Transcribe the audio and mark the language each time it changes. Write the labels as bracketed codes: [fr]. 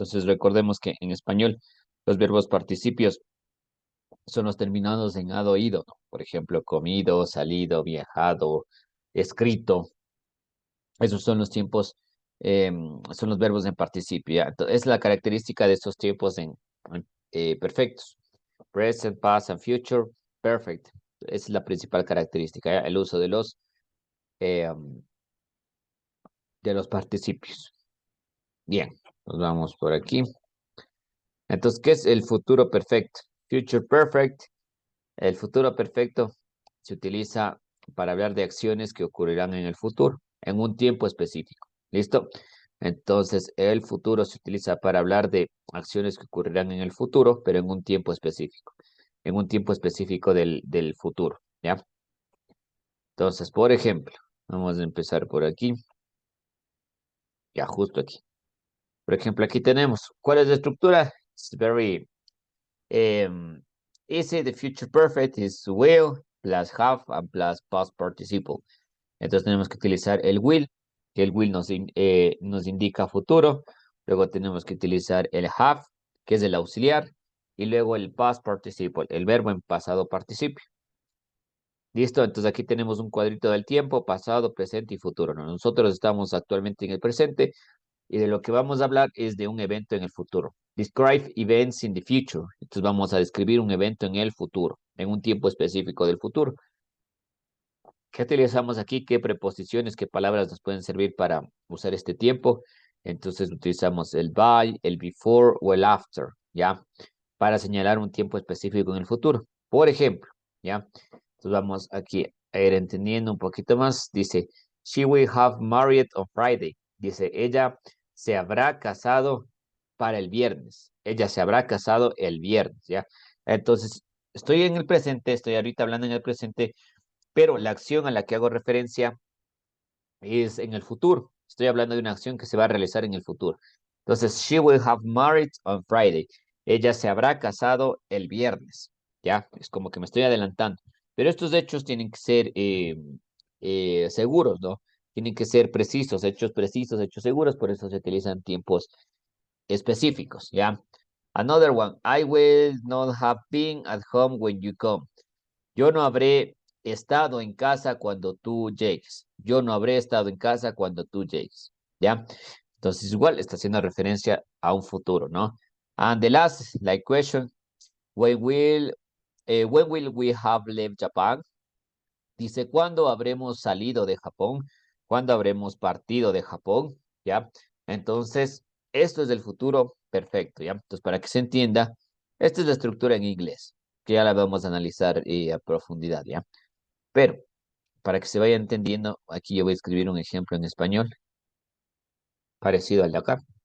[es] Entonces, recordemos que en español los verbos participios son los terminados en ado, ido, ¿no? Por ejemplo, comido, salido, viajado, escrito. Esos son los tiempos, son los verbos en participio, ¿ya? Es la característica de estos tiempos perfectos. [en] Present, past and future, perfect. [es] Esa es la principal característica, ¿ya? El uso eh, um, de los participios. Bien, nos vamos por aquí. Entonces, ¿qué es el futuro perfecto? [en] Future perfect. [es] El futuro perfecto se utiliza para hablar de acciones que ocurrirán en el futuro, en un tiempo específico. ¿Listo? Entonces, el futuro se utiliza para hablar de acciones que ocurrirán en el futuro, pero en un tiempo específico. En un tiempo específico del futuro. ¿Ya? Entonces, por ejemplo, vamos a empezar por aquí. Ya, justo aquí. Por ejemplo, aquí tenemos, ¿cuál es la estructura? [en] It's very um, easy. The future perfect is will plus have and plus past participle. [es] Entonces tenemos que utilizar el will, que el will nos indica futuro. Luego tenemos que utilizar el have, que es el auxiliar. Y luego el past participle, el verbo en pasado participio. ¿Listo? Entonces aquí tenemos un cuadrito del tiempo, pasado, presente y futuro, ¿no? Nosotros estamos actualmente en el presente y de lo que vamos a hablar es de un evento en el futuro. [en] Describe events in the future. [es] Entonces vamos a describir un evento en el futuro, en un tiempo específico del futuro. ¿Qué utilizamos aquí? ¿Qué preposiciones, qué palabras nos pueden servir para usar este tiempo? Entonces utilizamos el by, el before o el after, ¿ya? Para señalar un tiempo específico en el futuro. Por ejemplo, ¿ya? Entonces vamos aquí a ir entendiendo un poquito más. Dice, [en] she will have married on Friday. [es] Dice, ella se habrá casado para el viernes. Ella se habrá casado el viernes, ¿ya? Entonces, estoy en el presente, estoy ahorita hablando en el presente, pero la acción a la que hago referencia es en el futuro. Estoy hablando de una acción que se va a realizar en el futuro. Entonces, [en] she will have married on Friday. [es] Ella se habrá casado el viernes. Ya, es como que me estoy adelantando. Pero estos hechos tienen que ser seguros, ¿no? Tienen que ser precisos, hechos seguros, por eso se utilizan tiempos específicos, ¿ya? [en] Another one, I will not have been at home when you come. [es] Yo no habré estado en casa cuando tú llegues. Yo no habré estado en casa cuando tú llegues. ¿Ya? Entonces, igual está haciendo referencia a un futuro, ¿no? [en] And the last, like question, when will we have left Japan? [es] Dice, ¿cuándo habremos salido de Japón? ¿Cuándo habremos partido de Japón? ¿Ya? Entonces, esto es del futuro perfecto, ¿ya? Entonces, para que se entienda, esta es la estructura en inglés, que ya la vamos a analizar a profundidad, ¿ya? Pero, para que se vaya entendiendo, aquí yo voy a escribir un ejemplo en español, parecido al de acá.